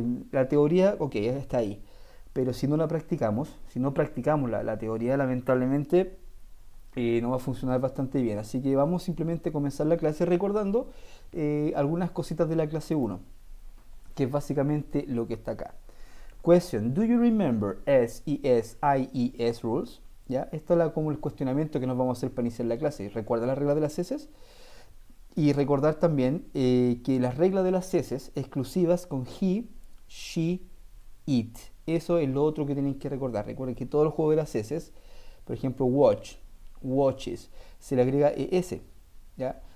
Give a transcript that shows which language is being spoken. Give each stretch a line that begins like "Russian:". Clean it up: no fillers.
Spanish: la teoría, ok, está ahí, pero si no la practicamos, si no practicamos la teoría, lamentablemente no va a funcionar bastante bien. Así que vamos simplemente a comenzar la clase recordando algunas cositas de la clase 1, que es básicamente lo que está acá.
English: Question: Do you remember S, ES, IES rules?
Spanish: ¿Ya? Esto es como el cuestionamiento que nos vamos a hacer para iniciar la clase. ¿Recuerda las reglas de las S? Y recordar también que las reglas de las S exclusivas con he, she, it. Eso es lo otro que tienen que recordar. Recuerden que todos los juegos de las S, por ejemplo, watch, watches, se le agrega ES, ¿ya?